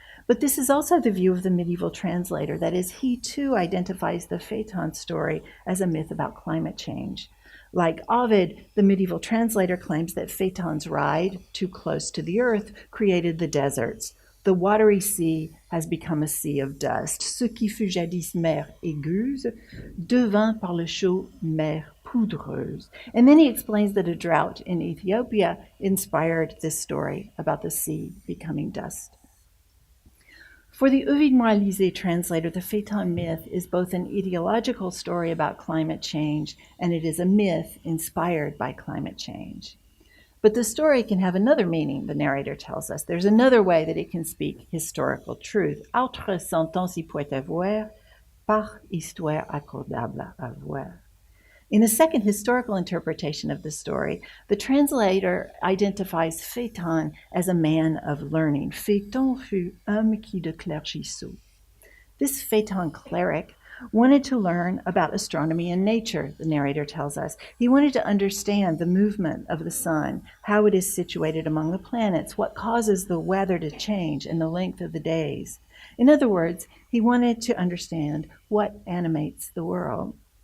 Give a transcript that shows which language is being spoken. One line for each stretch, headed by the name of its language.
English: But this is also the view of the medieval translator, that is, he too identifies the Phaeton story as a myth about climate change. Like Ovid, the medieval translator claims that Phaeton's ride, too close to the earth, created the deserts. The watery sea has become a sea of dust.
French: Ce qui fut jadis mer aigueuse devint par le chaud mer poudreuse.
English: And then he explains that a drought in Ethiopia inspired this story about the sea becoming dust. For the Ovid Moralisé translator, the Phaeton myth is both an ideological story about climate change and it is a myth inspired by climate change. But the story can have another meaning, the narrator tells us. There's another way that it can speak historical truth.
French: Autre sentence y peut avoir par histoire accordable à voir.
English: In a second historical interpretation of the story, the translator identifies Phaeton as a man of learning.
French: Phaeton fut homme qui de clergisseau.
English: This Phaeton cleric wanted to learn about astronomy and nature, the narrator tells us. He wanted to understand the movement of the sun, how it is situated among the planets, what causes the weather to change and the length of the days. In other words, he wanted to understand what animates the world.